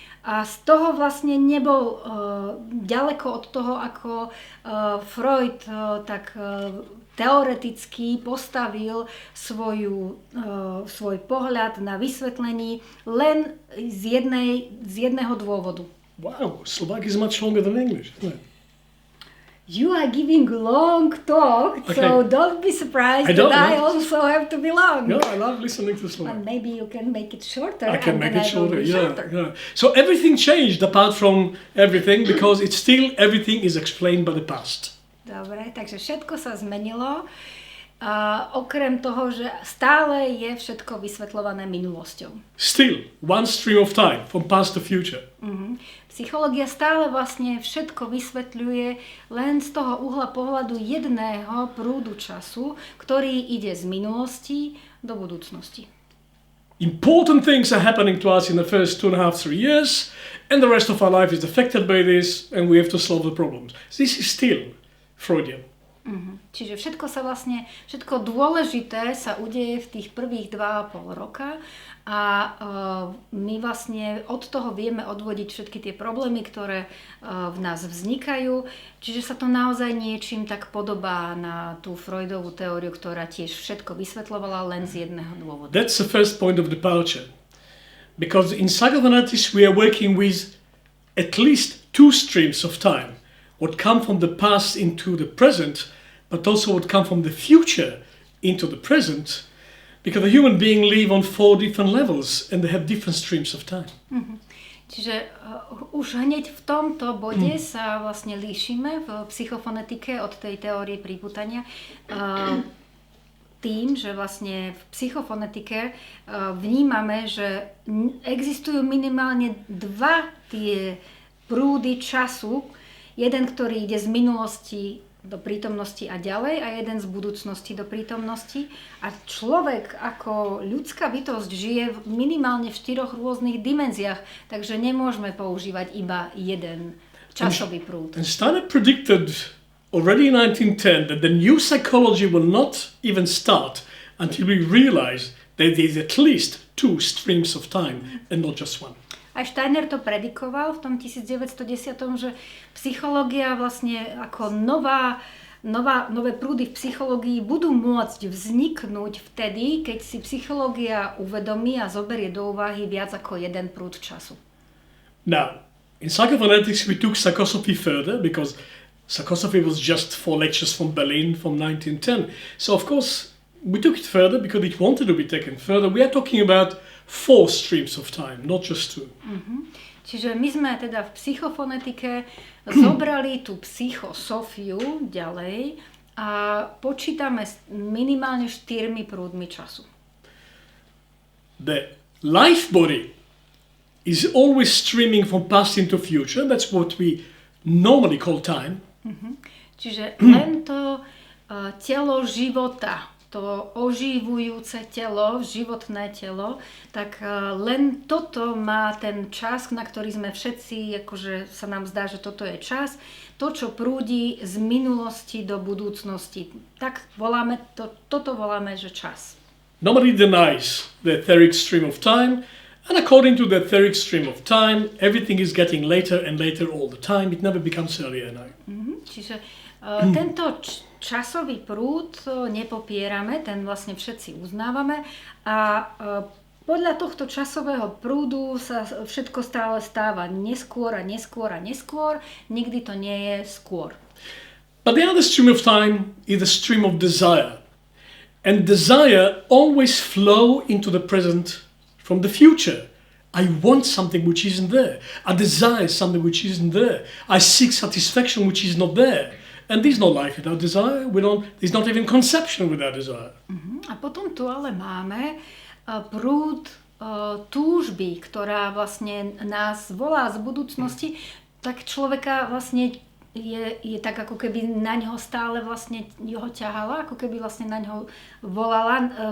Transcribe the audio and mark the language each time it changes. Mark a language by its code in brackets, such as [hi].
[sk] A z toho vlastne nebol ďaleko od toho, ako Freud tak teoreticky postavil svoj pohľad na vysvetlení len z jedného dôvodu. [en] Wow, Slovak is much longer than English, isn't it? You are giving long talk, okay. So don't be surprised that I also have to be long. No, I love listening to Slovak. And maybe you can make it shorter. I can make it shorter, yeah. So everything changed apart from everything because it's still everything is explained by the past. [sk] Dobre, takže všetko sa zmenilo. Okrem toho, že stále je všetko vysvetľované minulosťou. [en] Still, one stream of time, from past to future. [sk] Psychológia stále vlastne všetko vysvetľuje len z toho uhla pohľadu jedného prúdu času, ktorý ide z minulosti do budúcnosti. [en] Important things are happening to us in the first 2.5-3 years, and the rest of our life is affected by this, and we have to solve the problems. This is still Freudian. [sk] Čiže všetko dôležité sa udeje v tých prvých 2,5 roka a my vlastne od toho vieme odvodiť všetky tie problémy, ktoré v nás vznikajú. Čiže sa to naozaj niečím tak podobá na tú Freudovú teóriu, ktorá tiež všetko vysvetľovala len z jedného dôvodu. [en] That's the first point of departure. Because in psychophonetics we are working with at least two streams of time. What come from the past into the present, but also what come from the future into the present. Because the human being live on 4 different levels and they have different streams of time. [sk] Čiže už hneď v tomto bode sa vlastne líšime v psychofonetike od tej teórie pripútania tým, že vlastne v psychofonetike vnímame, že existujú minimálne dva tie prúdy času. Jeden, ktorý ide z minulosti do prítomnosti a ďalej a jeden z budúcnosti do prítomnosti. A človek ako ľudská bytosť žije minimálne v 4 rôznych dimenziách, takže nemôžeme používať iba jeden časový prúd. [en] And Steiner predicted already in 1910 that the new psychology will not even start until we realize that there is at least 2 streams of time and not just one. [sk] Aj Steiner to predikoval v tom 1910, že psychológia vlastne ako nové prúdy v psychológii budú môcť vzniknúť vtedy, keď si psychológia uvedomí a zoberie do úvahy viac ako jeden prúd času. [en] Now, in psychophonetics we took psychosophy further because psychosophy was just 4 lectures from Berlin from 1910. So of course we took it further because it wanted to be taken further. We are talking about 4 streams of time, not just 2. [sk] Čiže my sme teda v psychofonetike zobrali tú psychosofiu ďalej a počítame minimálne 4 prúdmi času. [en] The life body is always streaming from past into future. That's what we normally call time. [sk] Čiže len to telo života, to oživujúce telo, životné telo, tak len toto má ten čas, na ktorý sme všetci, akože sa nám zdá, že toto je čas, to, čo prúdi z minulosti do budúcnosti. Tak voláme toto voláme, že čas. [en] Nobody denies the etheric stream of time, and according to the etheric stream of time, everything is getting later and later all the time. It never becomes earlier now. [sk] Čiže tento časový prúd nepopierame, ten vlastne všetci uznávame a podľa tohto časového prúdu sa všetko stále stáva neskôr a neskôr a neskôr, nikdy to nie je skôr. [en] But the other stream of time is the stream of desire. And desire always flow into the present from the future. I want something which isn't there. I desire something which isn't there. I seek satisfaction which is not there. And there's no life without desire. There's not even conception without desire. [sk] A potom tu ale máme prúd túžby, ktorá vlastne nás volá z budúcnosti, tak človeka vlastne je tak ako keby na ňo stále vlastne ho ťahala, ako keby vlastne na ňo volala.